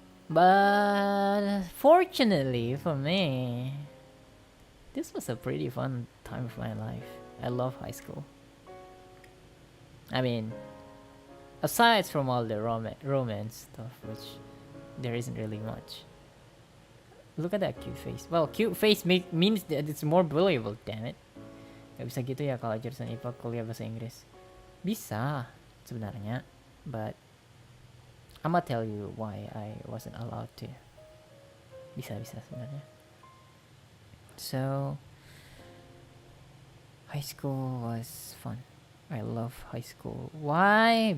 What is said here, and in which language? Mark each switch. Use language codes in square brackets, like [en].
[en] But fortunately for me, this was a pretty fun time of my life. I love high school. I mean, aside from all the romance stuff, which there isn't really much. Look at that cute face. Well, cute face means that it's more believable, damn it. [id] Gak bisa gitu ya kalau jurusan IPA kuliah bahasa Inggris. Bisa sebenarnya, [en] but I'ma tell you why I wasn't allowed to. [id] Bisa sebenarnya. [en] So, high school was fun. I love high school. Why?